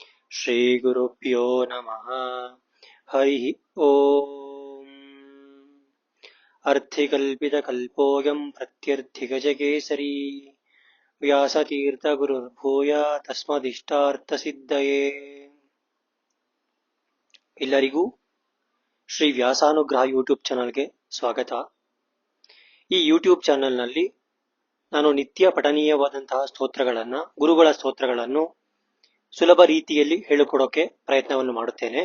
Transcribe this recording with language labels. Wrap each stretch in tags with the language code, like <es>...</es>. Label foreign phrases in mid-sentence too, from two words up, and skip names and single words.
<sa>श्रीगुरुभ्यो नमः। हरिः ओम्। अर्थिकल्पितकल्पोऽयं प्रत्यर्थिगजकेसरी व्यासतीर्थगुरुर्भूयात् तस्मदिष्टार्थसिद्धये।</sa> <kn>ಎಲ್ಲರಿಗೂ ಶ್ರೀ ವ್ಯಾಸಾನುಗ್ರಹ ಯೂಟ್ಯೂಬ್ ಚಾನಲ್ಗೆ ಸ್ವಾಗತ. ಈ ಯೂಟ್ಯೂಬ್ ಚಾನಲ್ನಲ್ಲಿ ನಾನು ನಿತ್ಯ ಪಠನೀಯವಾದಂತಹ ಸ್ತೋತ್ರಗಳನ್ನು, ಗುರುಗಳ ಸ್ತೋತ್ರಗಳನ್ನು ಸುಲಭ ರೀತಿಯಲ್ಲಿ ಹೇಳಿಕೊಡೋಕೆ ಪ್ರಯತ್ನವನ್ನು ಮಾಡುತ್ತೇನೆ.</kn>